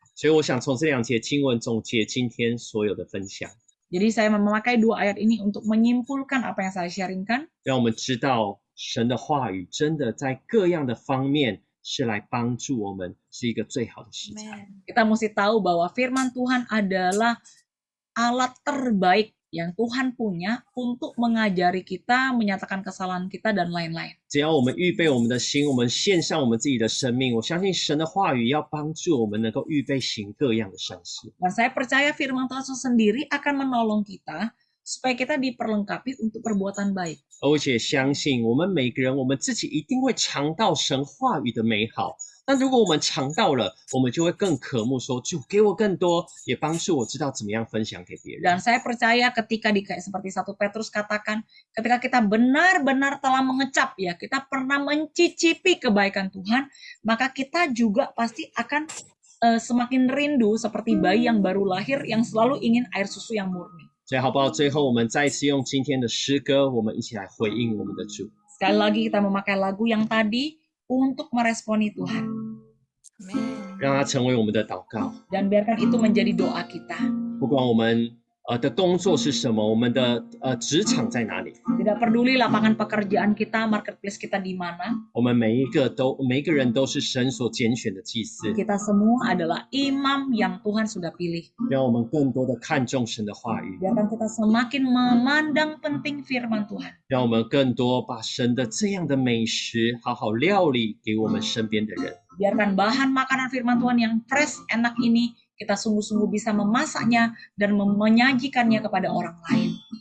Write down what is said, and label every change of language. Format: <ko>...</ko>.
<zh>所以我想从这两节经文总结今天所有的分享，</zh> <id>Jadi saya memakai 2 ayat ini untuk menyimpulkan apa yang saya sharingkan,</id> <zh>让我们知道神的话语真的在各样的方面是来帮助我们，是一个最好的食材。</zh> <id>kita mesti tahu bahwa firman Tuhan adalah alat terbaik yang Tuhan punya untuk mengajari kita, menyatakan kesalahan kita, dan lain-lain.</id> <zh>只要我们预备我们的心，我们献上我们自己的生命，我相信神的话语要帮助我们能够预备行各样的善事。</zh> <id>Dan saya percaya firman Tuhan itu sendiri akan menolong kita supaya kita diperlengkapi untuk perbuatan baik.</id> <zh>而且相信我们每个人，我们自己一定会尝到神话语的美好。那如果我们尝到了，我们就会更渴慕说，主给我更多，也帮助我知道怎么样分享给别人。</zh> <id>Dan saya percaya ketika seperti 1 Petrus katakan, ketika kita benar-benar telah mengecap ya, kita pernah mencicipi kebaikan Tuhan, maka kita juga pasti akan semakin rindu seperti bayi yang baru lahir yang selalu ingin air susu yang murni.</id> <zh>所以好不好？最后我们再一次用今天的诗歌，我们一起来回应我们的主。</zh> <id>Sekali lagi kita memakai lagu yang tadi untuk meresponi Tuhan.</id> <zh>让它成为我们的祷告。</zh> <id>Dan biarkan itu menjadi doa kita.</id> <zh>不管我们的工作是什么，我们的职场在哪里，</zh> <id>Tidak peduli lapangan pekerjaan kita, marketplace kita di mana,</id> <zh>我们每一个人都是神所拣选的祭司。</zh> <id>kita semua adalah imam yang Tuhan sudah pilih.</id> <zh>让我们更多的看重神的话语，</zh> <id>Biarkan kita semakin memandang penting firman Tuhan.</id> <zh>让我们更多把神的这样的美食好好料理给我们身边的人。</zh> <id>Biarkan bahan makanan firman Tuhan yang fresh, enak ini, kita sungguh-sungguh bisa memasaknya dan menyajikannya kepada orang lain.</id>